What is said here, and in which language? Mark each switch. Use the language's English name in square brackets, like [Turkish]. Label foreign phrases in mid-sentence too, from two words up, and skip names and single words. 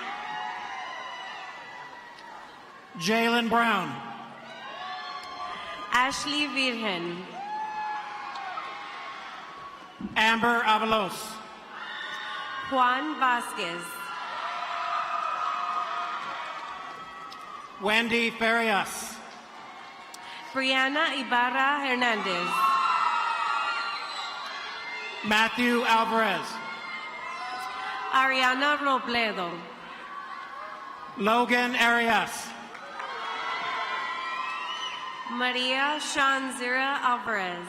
[English] Jalen Brown. Ashley Virgen. Amber Avalos. Juan Vasquez. Wendy Farias. Brianna Ibarra Hernandez. Matthew Alvarez. Ariana Robledo. Logan Arias. Maria Shanzira Alvarez.